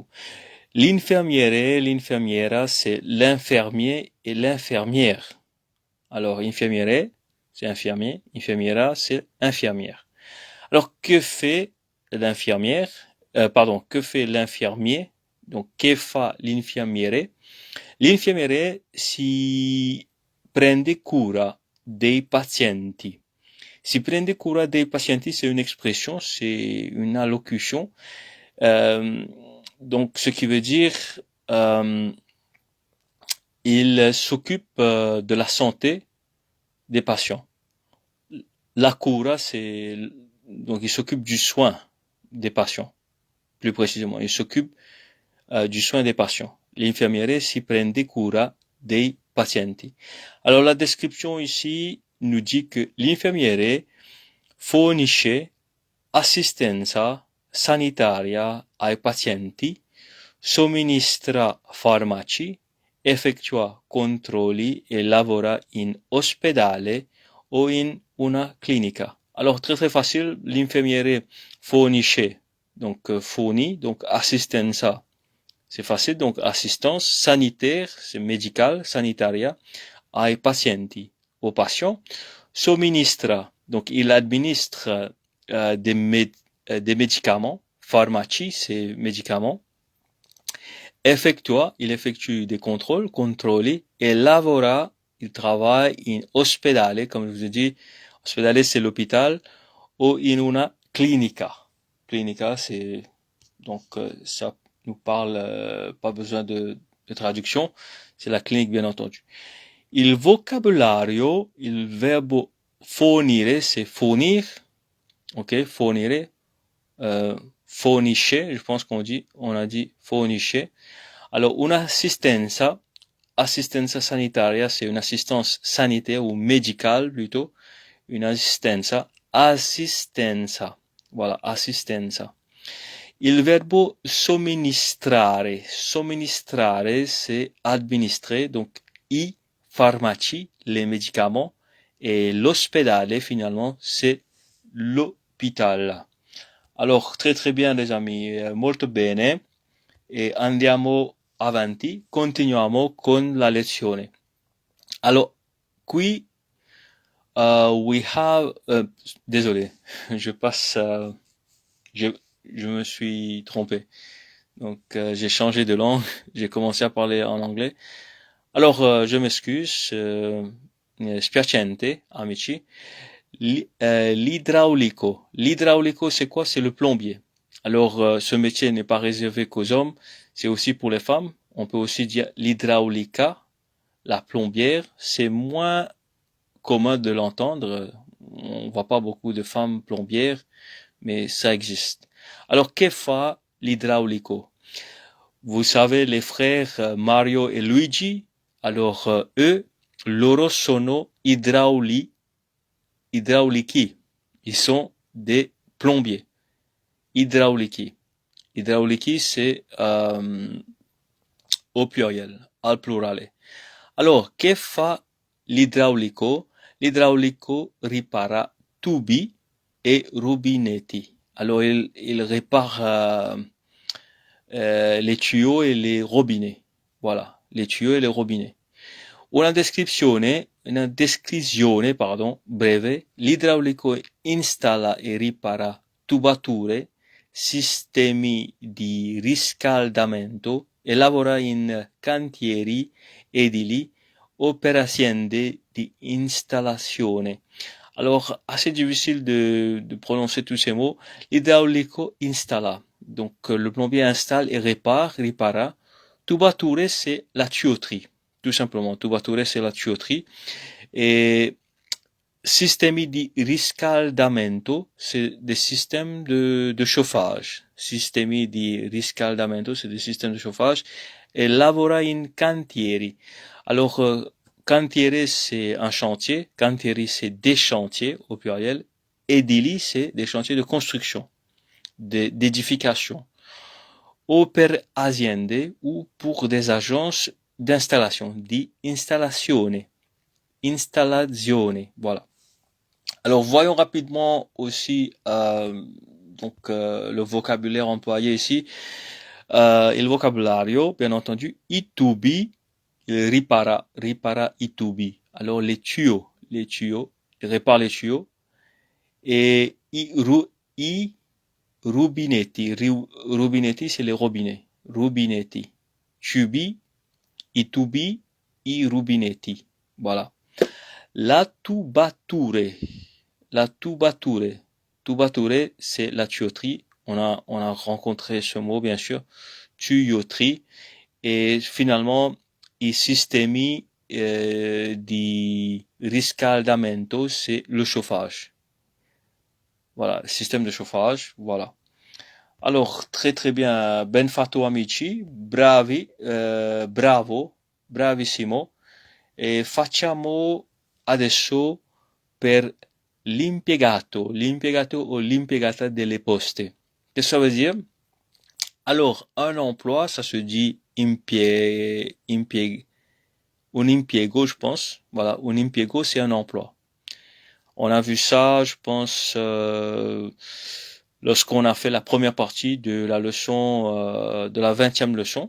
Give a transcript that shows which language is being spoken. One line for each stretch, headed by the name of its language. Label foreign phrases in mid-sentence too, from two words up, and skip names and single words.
French: L'infirmiere, l'infirmiera, c'est l'infirmier et l'infirmière. Alors, infirmiere, c'est infirmier, infirmiera, c'est infirmière. Alors, que fait l'infirmière? Que fait l'infirmier Donc,
Italian: che fa l'infermiere? L'infermiere si prende cura dei pazienti. Si prende cura dei pazienti,
French: c'est une expression, c'est une allocution. Donc, ce qui veut dire, euh, il s'occupe de la santé des patients.
Italian: La cura,
French: donc il s'occupe du soin des patients, plus précisément. Il s'occupe du soin des patients.
Italian: L'infermiere si prende cura dei pazienti.
French: Alors la description ici nous dit que
Italian: l'infermiere fornisce assistenza sanitaria ai pazienti, somministra farmaci, effettua controlli et lavora in ospedale o in una clinica.
French: Alors très très facile,
Italian: l'infermiere fornisce,
French: donc fournit, donc assistenza, c'est facile, donc assistance sanitaire, c'est médical,
Italian: sanitaria, ai pazienti,
French: aux patients. Somministra, donc il administre des médicaments, pharmacie, c'est médicaments. Effectua, il effectue des contrôles,
Italian: controlli, et lavora,
French: il travaille
Italian: in ospedale,
French: comme je vous ai dit, ospedale c'est l'hôpital, ou
Italian: in una clinica.
French: Clinica, c'est donc ça nous parle, pas besoin de traduction, c'est la clinique bien entendu.
Italian: Il vocabulario, il verbo fornire,
French: c'est fournir,
Italian: ok, fornire, fornisce,
French: je pense on a dit fornisce. Alors, une
Italian: assistenza, assistenza sanitaria,
French: c'est une assistance sanitaire ou médicale plutôt, une
Italian: assistenza, assistenza,
French: voilà, assistenza.
Italian: Il verbo somministrare, somministrare,
French: c'est administrer, donc
Italian: i farmaci,
French: les médicaments, et l'ospedale, finalement, c'est l'hôpital. Alors, très très bien les amis,
Italian: molto bene, e andiamo avanti, continuiamo con la lezione.
French: Alors, qui,
English: we have,
French: désolé, je passe, je me suis trompé. Donc, j'ai changé de langue, j'ai commencé à parler en anglais. Alors, je m'excuse,
Italian: spiacente, amici. L'idraulico. L'idraulico,
French: c'est quoi? C'est le plombier. Alors, ce métier n'est pas réservé qu'aux hommes, c'est aussi pour les femmes. On peut aussi dire l'idraulica, la plombière. C'est moins commun de l'entendre. On voit pas beaucoup de femmes plombières, mais ça existe. Alors,
Italian: che fa l'idraulico?
French: Vous savez, les frères Mario et Luigi, alors eux,
Italian: loro sono idraulici.
French: Ils sont des plombiers.
Italian: Idraulici. Idraulici,
French: c'est au pluriel,
Italian: al plurale.
French: Alors,
Italian: che fa l'idraulico? L'idraulico ripara tubi et rubinetti.
French: Alors, il répare les tuyaux et les robinets. Voilà, les tuyaux et les robinets.
Italian: Una descrizione, breve, l'idraulico installa e ripara tubature, sistemi di riscaldamento e lavora in cantieri edili o per aziende di installazione.
French: Alors, assez difficile de prononcer tous ces mots.
Italian: L'idraulico installa.
French: Donc, le plombier installe et
Italian: ripara. Tubature,
French: c'est la tuyauterie. Tout simplement. Tubature, c'est la tuyauterie.
Italian: Et sistemi di riscaldamento,
French: c'est des systèmes de chauffage.
Italian: Sistemi di riscaldamento,
French: c'est des systèmes de chauffage.
Italian: Et lavora in cantieri. Alors, cantiere,
French: c'est un chantier. Cantieri, c'est des chantiers, au pluriel. Edili, c'est des chantiers de construction, d'édification.
Italian: O per aziende,
French: ou pour des agences d'installation,
Italian: di installazione. Installazione,
French: voilà. Alors, voyons rapidement aussi le vocabulaire employé ici.
Italian: Il vocabulario,
French: bien entendu,
Italian: i tubi, ripara i tubi.
French: Alors, les tuyaux, il répare les tuyaux.
Italian: Et i rubinetti, rubinetti,
French: c'est les robinets.
Italian: rubinetti. Tubi, i tubi, i rubinetti. Voilà. La tubature. La tubature. Tubature,
French: c'est la tuyauterie. On a rencontré ce mot, bien sûr. Tuyauterie. Et finalement,
Italian: i sistemi di riscaldamento,
French: c'est le chauffage. Voilà, système de chauffage, voilà. Alors, très très bien,
Italian: ben fatto amici, bravi, bravo, bravissimo. E facciamo adesso per l'impiegato ou l'impiegata delle poste.
French: Qu'est-ce que ça veut dire? Alors, un emploi, ça se dit un impiego, je pense. Voilà, un impiego, c'est un emploi. On a vu ça, je pense, lorsqu'on a fait la première partie de la leçon, de la 20e leçon.